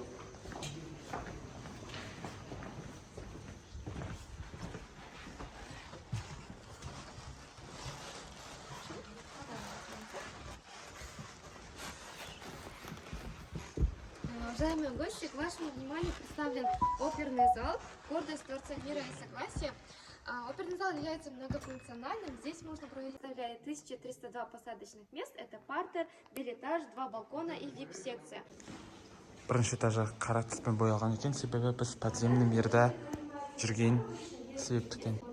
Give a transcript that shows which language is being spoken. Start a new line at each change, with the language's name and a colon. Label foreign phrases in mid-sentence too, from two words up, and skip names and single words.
Russian: Уважаемые гости, к вашему вниманию представлен оперный зал «Гордость Творца мира и согласия». Оперный зал является многофункциональным. Здесь можно провести 1302 посадочных мест. Это партер, билетаж, 2 балкона и вип-секция.
Kazakh: Бірінші этажы қара түспен боялған екен, себебі біз подземный мирда жүрген себептіктен.